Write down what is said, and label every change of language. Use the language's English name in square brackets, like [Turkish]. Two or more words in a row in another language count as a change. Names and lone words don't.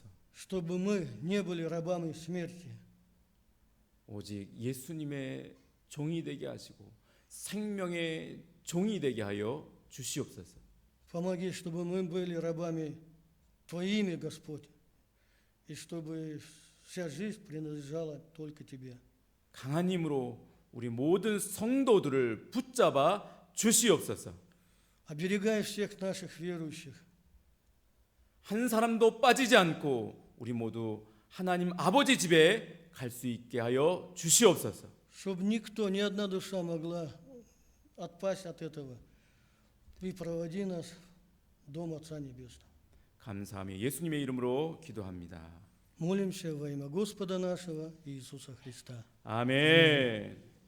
[Russian] Чтобы мы не были рабами смерти, [Korean] 오직 예수님의 종이 되게 하시고 생명의 종이 되게 하여 주시옵소서. [Russian] помоги, чтобы мы были рабами Твоими, Господь, и чтобы вся жизнь принадлежала только Тебе. [Korean] 강한 힘으로 우리 모든 성도들을 붙잡아 주시옵소서. [Russian] Оберегай всех наших верующих. [Korean] 한 사람도 빠지지 않고 우리 мо두 하나님 아버지 집에 갈 수 있게 하여 주시옵소서. [Russian] Чтобы никто, ни одна душа могла отпасть от этого. И проводи нас в Дом Отца Небесного. [Korean] 감사하며 예수님의 이름으로 기도합니다. [Russian] Молимся во имя Господа нашего Иисуса Христа. [Korean] 아멘.